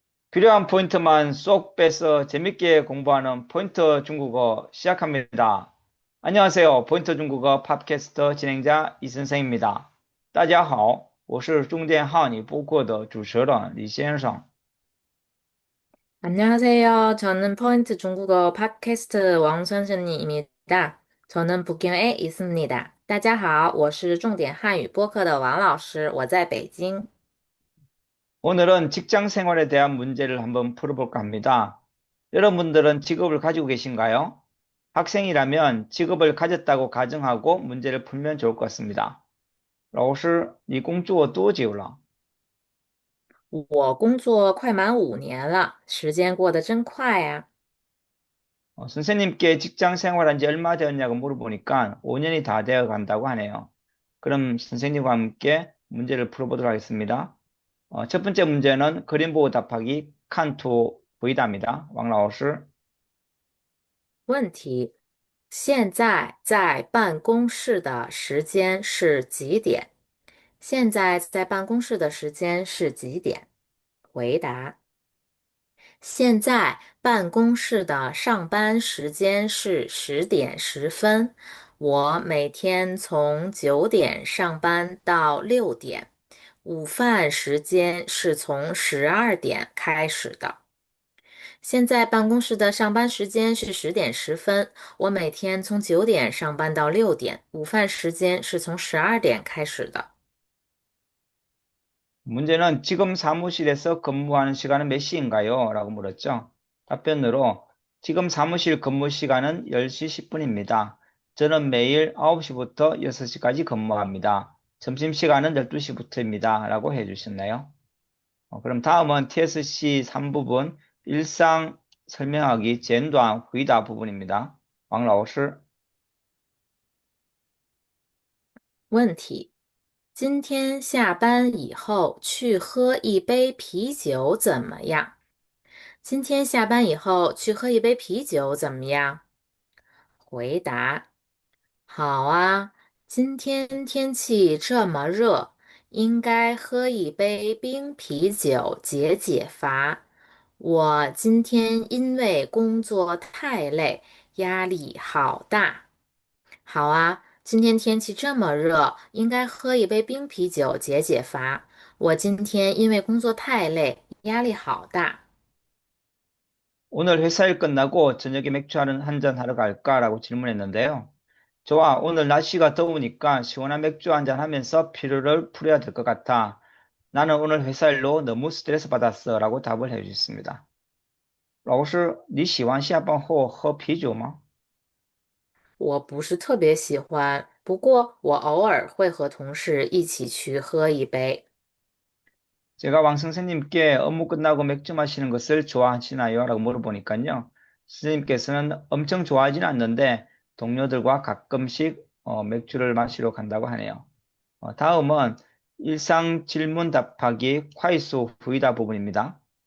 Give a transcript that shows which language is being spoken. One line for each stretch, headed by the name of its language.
Korean: 필요한 포인트만 쏙 빼서 재밌게 공부하는 포인트 중국어 시작합니다. 안녕하세요. 포인트 중국어 팟캐스트 진행자 이선생입니다.
Chinese: 大家好，我是重点号你播客的主持人李先生。
Korean: 안녕하세요. 저는 포인트 중국어 팟캐스트 왕선생님입니다. 저는 북경에 있습니다. 大家好，我是重点汉语播客的王老师，我在北京。 오늘은 직장 생활에 대한 문제를 한번 풀어볼까 합니다. 여러분들은 직업을 가지고 계신가요? 학생이라면 직업을 가졌다고 가정하고 문제를 풀면 좋을 것 같습니다.
Chinese: 老师，你工作多久了？我工作快满5年了，时间过得真快呀。
Korean: 선생님께 직장 생활한 지 얼마 되었냐고 물어보니까 5년이 다 되어 간다고 하네요. 그럼 선생님과 함께 문제를 풀어보도록 하겠습니다. 첫 번째 문제는 그림 보고 답하기 칸투 보이답니다.
Chinese: 왕老师。问题：现在在办公室的时间是几点？现在在办公室的时间是几点？回答：现在办公室的上班时间是10点10分。我每天从9点上班到6点，午饭时间是从12点开始的。现在办公室的上班时间是10点10分。我每天从9点上班到6点，午饭时间是从12点开始的。
Korean: 문제는 지금 사무실에서 근무하는 시간은 몇 시인가요? 라고 물었죠. 답변으로 지금 사무실 근무 시간은 10시 10분입니다. 저는 매일 9시부터 6시까지 근무합니다. 점심시간은 12시부터입니다. 라고 해주셨나요? 그럼 다음은 TSC 3부분 일상 설명하기
Chinese: 简短 回答
Korean: 부분입니다.
Chinese: 왕老师。问题：今天下班以后去喝一杯啤酒怎么样？今天下班以后去喝一杯啤酒怎么样？回答：好啊，今天天气这么热，应该喝一杯冰啤酒解解乏。我今天因为工作太累，压力好大。好啊，今天天气这么热，应该喝一杯冰啤酒解解乏。我今天因为工作太累，压力好大。
Korean: 오늘 회사 일 끝나고 저녁에 맥주 한잔 하러 갈까? 라고 질문했는데요. 좋아, 오늘 날씨가 더우니까 시원한 맥주 한잔 하면서 피로를 풀어야 될 것 같아. 나는 오늘 회사 일로 너무 스트레스 받았어. 라고 답을 해주셨습니다.
Chinese: 老师，你喜欢下班后喝啤酒吗？我不是特别喜欢，不过我偶尔会和同事一起去喝一杯。
Korean: 제가 왕 선생님께 업무 끝나고 맥주 마시는 것을 좋아하시나요? 라고 물어보니까요. 선생님께서는 엄청 좋아하지는 않는데 동료들과 가끔씩 맥주를 마시러 간다고 하네요. 다음은 일상 질문 답하기
Chinese: 快速 回答
Korean: 부분입니다.